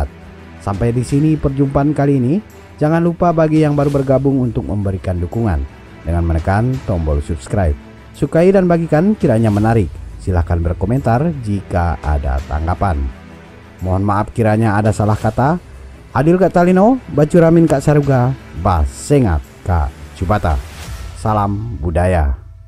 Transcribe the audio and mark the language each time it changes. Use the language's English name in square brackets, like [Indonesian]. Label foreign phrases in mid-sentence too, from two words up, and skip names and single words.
[Indonesian] Sampai di sini perjumpaan kali ini. Jangan lupa bagi yang baru bergabung untuk memberikan dukungan dengan menekan tombol subscribe. Sukai dan bagikan kiranya menarik. Silahkan berkomentar jika ada tanggapan. Mohon maaf kiranya ada salah kata. [Kendayan] Adil Kak Talino, Bacuramin Kak Saruga, Basengat Kak Jubata. [Indonesian] Salam budaya.